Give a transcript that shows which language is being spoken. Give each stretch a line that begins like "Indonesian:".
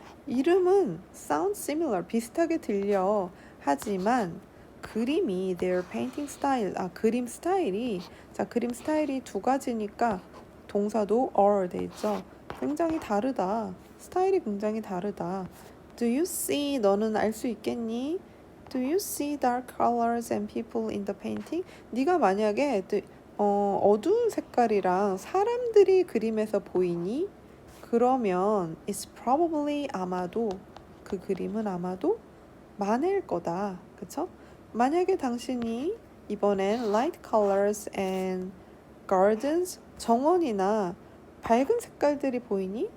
Korean: 이름은
English: sound similar,
Korean: 비슷하게 들려. 하지만 그림이
English: their painting style,
Korean: 그림 스타일이 자, 그림 스타일이 두 가지니까 동사도 are 돼 있죠. 굉장히 다르다. 스타일이 굉장히 다르다.
English: Do you see?
Korean: 너는 알 수 있겠니?
English: Do you see dark colors and people in the painting?
Korean: 네가 만약에 어두운 색깔이랑 사람들이 그림에서 보이니? 그러면
English: it's probably
Korean: 아마도 그 그림은 아마도 마네일 거다. 그쵸? 만약에 당신이 이번엔
English: light colors and gardens
Korean: 정원이나 밝은 색깔들이 보이니?